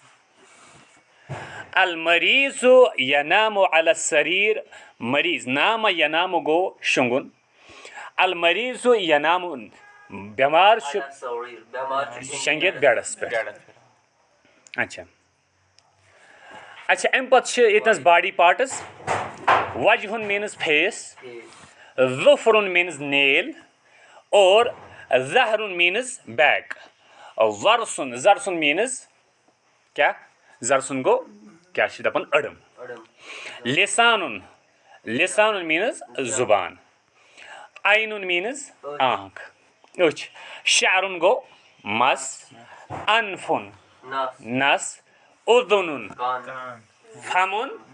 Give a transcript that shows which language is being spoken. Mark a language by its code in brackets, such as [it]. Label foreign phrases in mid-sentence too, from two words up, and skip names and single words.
[ar] المریض ینام علی السریر مریض نام ینام [ks] گوٚو شۄنگُن [ar] المریض ینام [ks] بٮ۪مار چھُ شۄنگِتھ بیڈس پٮ۪ٹھ اچھا امہِ پتہٕ چھِ ییٚتنس باڈی پارٹس وجہُن [en] means face [ks] ظفرُن [en] means nail [ks] اور ظہرُن [en] means back [ks] زرسُن means کیٛاہ زرسُن گوٚو کیٛاہ چھِ دپان أڑٕم لسانُن means زُبان عینُن means آنکھ أچھ شعرُن گوٚو مس انفُن نس اُذُنُن فمُن